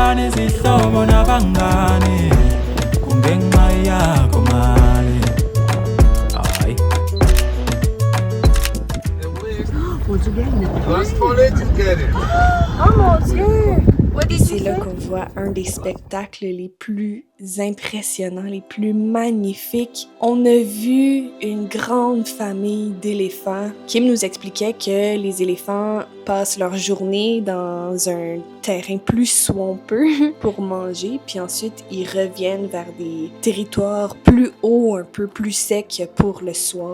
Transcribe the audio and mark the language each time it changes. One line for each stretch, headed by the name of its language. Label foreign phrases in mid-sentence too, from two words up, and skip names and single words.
Zulu: izihlobo nabangane kungenxa yakho mali. Hayi.
French: Oh mon Dieu!
English: What did
French: C'est
English: you
French: là
English: say?
French: qu'on voit un des spectacles les plus impressionnants, les plus magnifiques. On a vu une grande famille d'éléphants. Kim nous expliquait que les éléphants passent leur journée dans un terrain plus swampeux pour manger, puis ensuite ils reviennent vers des territoires plus hauts, un peu plus secs pour le soir.